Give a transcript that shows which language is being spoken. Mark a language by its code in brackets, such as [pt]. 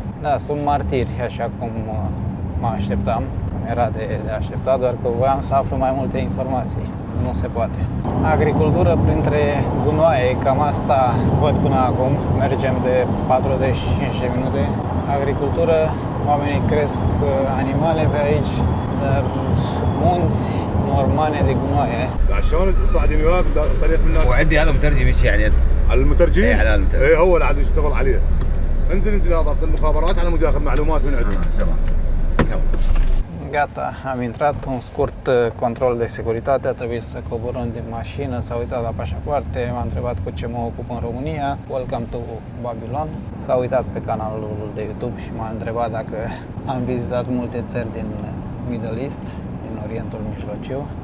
[ro] Da, sunt martiri, așa cum mă așteptam, cum era de așteptat, doar că voiam să aflu mai multe informații. Nu se poate. Agricultură printre gunoaie, cam asta văd până acum. Mergem de 45 de minute. Agricultură, oamenii cresc animale pe aici, dar munți normale de gunoaie. [ar] شلون صاعدين وياك طريق من هناك؟ وعندي هذا مترجم يمشي يعني على المترجم؟ اي على المترجم. اي هو اللي عاد يشتغل عليه. انزل هذا ضبط المخابرات على مود ياخذ معلومات من عندهم. تمام. [ro] Gata, am intrat, un scurt control de securitate, a trebuit să coborâm din mașină, s-a uitat la pașapoarte, m-a întrebat cu ce mă ocup în România, [en] Welcome to Babylon. [ro] S-a uitat pe canalul de YouTube și m-a întrebat dacă am vizitat multe țări din Middle East, din Orientul Mijlociu.